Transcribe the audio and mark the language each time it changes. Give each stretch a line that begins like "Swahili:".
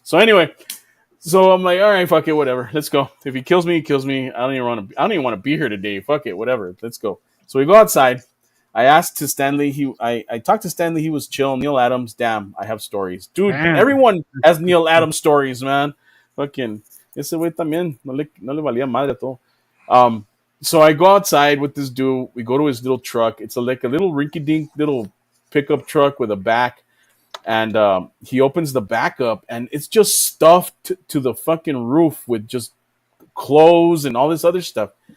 English: So anyway, so I'm like, all right, fuck it, whatever. Let's go. If he kills me, he kills me. I don't even want to be here today. Fuck it, whatever. Let's go. So we go outside. I asked to Stanley. I talked to Stanley. He was chill. Neil Adams. Damn, I have stories, dude. Damn. Everyone has Neil Adams stories, man. Fucking
Spanish: ese güey también no le valía madre a todo.
English: So I go outside with this dude. We go to his little truck. It's like a little rinky-dink little pickup truck with a back. And he opens the back up, and it's just stuffed to the fucking roof with just clothes and all this other stuff.